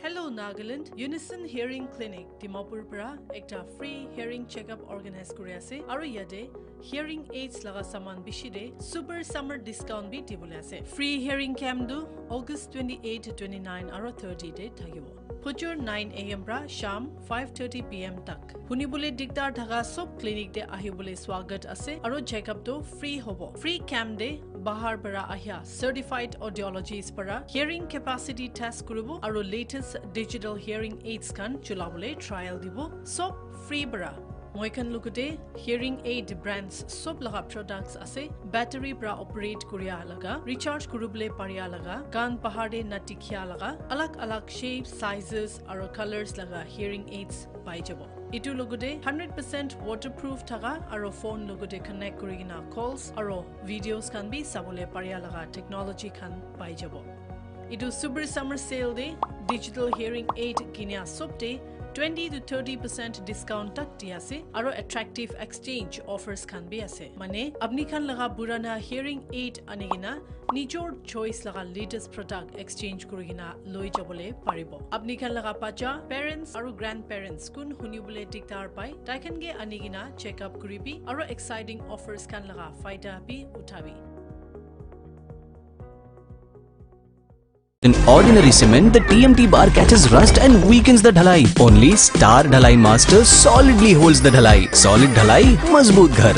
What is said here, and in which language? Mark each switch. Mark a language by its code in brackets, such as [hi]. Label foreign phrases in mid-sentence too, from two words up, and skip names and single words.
[nag] Nagaland Unison Hearing Clinic Dimapur para ekta [en] free hearing checkup organize [nag] kuri ase aru yate [en] hearing aids [nag] laga saman bishide [en] super summer discount [nag] bi dibole ase. [en] Free hearing camp [nag] du August 28 to 29 aru 30 day thakibo. Future 9 AM pra sham 5:30 PM tak. Hunibole diktar thaga sob clinic de ahibole swagat ase aru checkup to free hobo. [en] Free camp [nag] de bahar para ahya [en] certified audiologists [nag] para [en] hearing capacity test [nag] kurubo aru [en] latest digital hearing aids [nag] kan chulabole trial dibo sob free para. Moikan lukute [en] hearing aid brands [nag] sob laga products ase battery pra operate kuriya laga recharge kurubole pariya laga gan pahade natikya laga alag [en] shapes sizes [nag] aro colors laga [en] hearing aids [nag] pai jabo itu lugute 100% waterproof thaga aro phone lugute connect kurigina calls aro videos kan bi sabole pariya laga technology kan pai jabo itu [en] super summer sale [nag] day [en] digital hearing aid [nag] kinya sob day 20 to 30% discount tak diya ase aro [en] attractive exchange offers [nag] kan bi ase mane apni khan laga burana [en] hearing aid [nag] anigina nijor choice laga [en] latest product exchange [nag] kurigina loi jabole paribo apni khan laga pacha parents aro grandparents kun hunibole diktar pai taikan ge anigina [en] check up [nag] kuribi aro [en] exciting offers [nag] kan laga faida bi uthabi. [en] In ordinary cement, the TMT bar catches rust and weakens the dhalai. Only Star Dhalai Master solidly holds the dhalai. Solid [hi] dhalai, mazboot ghar.